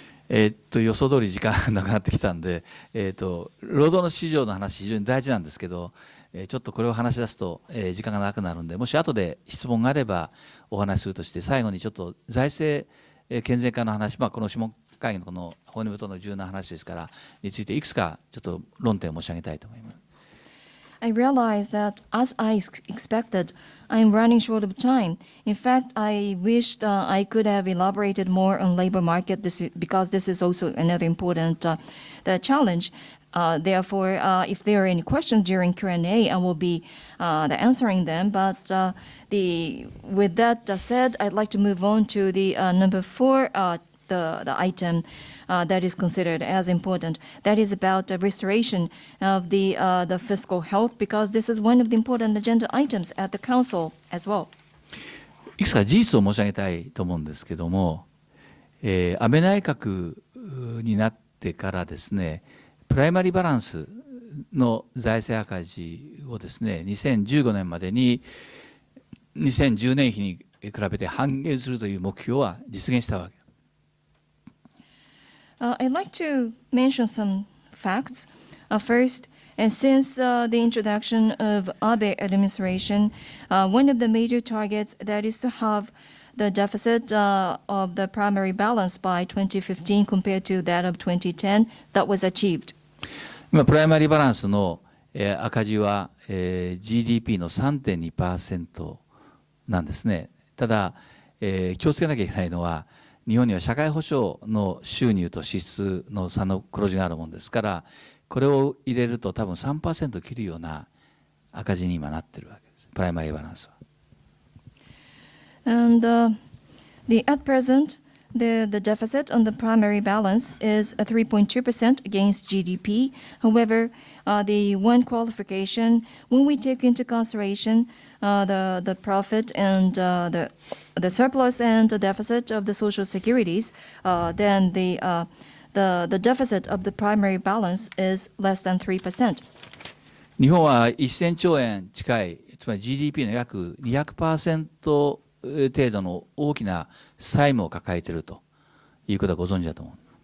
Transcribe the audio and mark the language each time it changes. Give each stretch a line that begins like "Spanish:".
Japanese: 予想通り時間がなくなってきたんで、労働の市場の話非常に大事なんですけど、ちょっとこれを話し出すと、時間がなくなるんで、もし後で質問があればお話しするとして、最後にちょっと財政健全化の話、この諮問会議のこの骨太の重要な話ですからについていくつかちょっと論点を申し上げたいと思います。
English: I realize that, as I expected, I'm running short of time. In fact, I wished I could have elaborated more on labor market because this is also another important the challenge. Therefore, if there are any questions during Q&A, I will be answering them. But with that said, I'd like to move on to the number 4, the item that is considered as important. That is about the restoration of the fiscal health, because this is one of the important agenda items at the Council as well.
Japanese: いくつか事実を申し上げたいと思うんですけども、安倍内閣になってからですね、プライマリーバランスの財政赤字をですね、2015年までに2010年比に比べて半減するという目標は実現したわけ。
English: I'd like to mention some facts. First, and since the introduction of Abe administration, one of the major targets that is to have the deficit of the primary balance by 2015 compared to that of 2010, that was achieved.
Japanese: 今プライマリーバランスの赤字は GDP の 3.2% なんですね。ただ気をつけなきゃいけないのは、日本には社会保障の収入と支出の差の黒字があるものですから、これを入れると多分 3% 切るような赤字に今なっているわけです、プライマリーバランスは。
English: And at present, the deficit on the primary balance is 3.2% against GDP. However, the one qualification, when we take into consideration the profit and the surplus and the deficit of the social securities, then the deficit of the primary balance is less than 3%.
Japanese: 日本は1000兆円近い、つまり GDP の約 200% 程度の大きな債務を抱えているということはご存知だと思う。